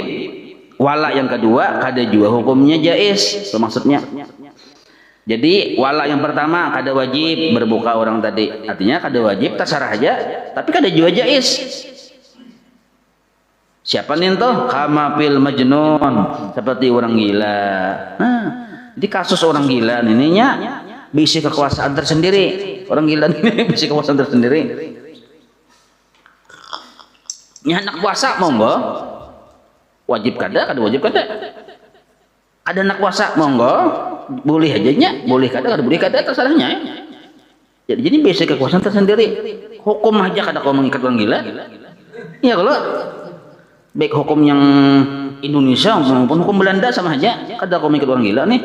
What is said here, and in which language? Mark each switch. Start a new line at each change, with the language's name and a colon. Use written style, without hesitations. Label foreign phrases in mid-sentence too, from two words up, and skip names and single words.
Banjar: Wala yang kedua kada juga hukumnya jaiz. Itu maksudnya. Jadi wala yang pertama kada wajib berbuka orang tadi. Artinya kada wajib terserah aja, tapi kada juga jaiz. Siapa nih tuh?
Arabic: كما في المجنون,
Banjar: seperti orang gila. Nah, jadi kasus orang gila ininya bisa kekuasaan tersendiri. Orang gila ini bisa kekuasaan tersendiri. Nya anak puasa monggo. Wajib kada wajib kada. Ada anak puasa monggo, boleh aja nya, boleh kada boleh kada terserahnya. Jadi bisa kekuasaan tersendiri. Hukum aja kada kau mengikat orang gila. Ya kalau baik hukum yang Indonesia maupun hukum Belanda sama aja, kada kau mengikat orang gila nih.